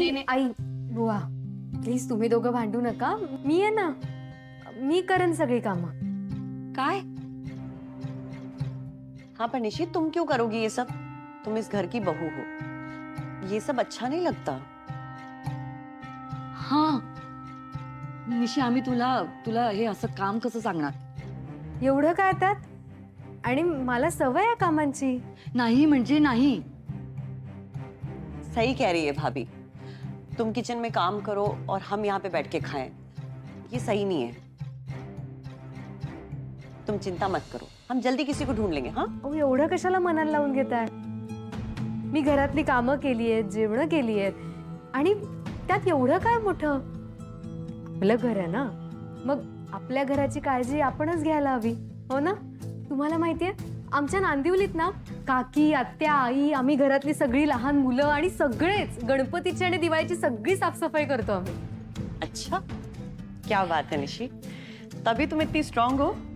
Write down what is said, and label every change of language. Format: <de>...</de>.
<mr>आई, बुवा, प्लीज तुम्ही दोघं भांडू नका. मी आहे ना, मी करेन सगळी कामं. काय?</mr> <hi>हाँ पर निशी, तुम क्यों करोगी ये सब? तुम इस घर की बहू हो, ये सब अच्छा नहीं लगता. हाँ,</hi> <mr>निशी आम्ही तुला हे असं काम कसं सांगणार? एवढं काय त्यात? आणि मला सवय आहे कामांची. नाही म्हणजे नाही.</mr> <hi>सही कह रही है भाभी, तुम किचन में काम करो और हम यहाँ पे बैठ के खाएं, ये सही नहीं है. तुम चिंता मत करो, हम जल्दी किसी को ढूंढ लेंगे. हाँ,</hi> <mr>अहो एवढं कशाला मनाला लावून घेताय? मी घरातली कामं केली आहेत, जेवणं केली आहेत, आणि त्यात एवढं काय मोठं? आपलं घर आहे ना, मग आपल्या घराची काळजी आपणच घ्यायला हवी, हो ना? तुम्हाला माहितीये, आमच्या नांदिवलीत ना काकी, आत्या, आई, आम्ही घरातली सगळी लहान मुलं आणि सगळेच गणपतीची आणि दिवाळीची सगळी साफसफाई करतो आम्ही.</mr> <hi>अच्छा, क्या बात है निशी, तभी तुम इतनी स्ट्रांग हो.</hi>